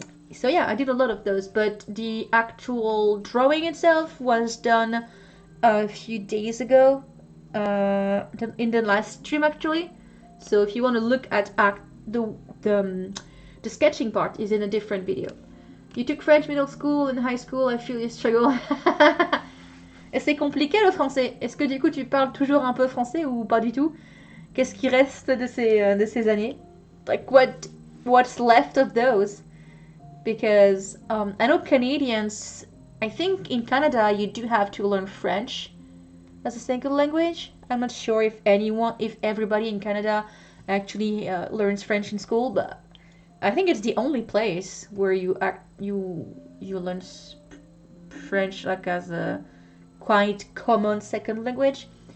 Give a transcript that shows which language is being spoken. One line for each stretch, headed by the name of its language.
English: So yeah, I did a lot of those, but the actual drawing itself was done a few days ago, in the last stream actually. So if you want to look at the sketching part is in a different video. You took French middle school and high school, I feel you struggle.
French: C'est compliqué le français. Est-ce que du coup tu parles toujours un peu français ou pas du tout? Qu'est-ce qui reste de ces années?
English: Like what's left of those? Because I know Canadians, I think in Canada you do have to learn French as a second language. I'm not sure if everybody in Canada actually learns French in school, but I think it's the only place where you learn French like as a quite common second language.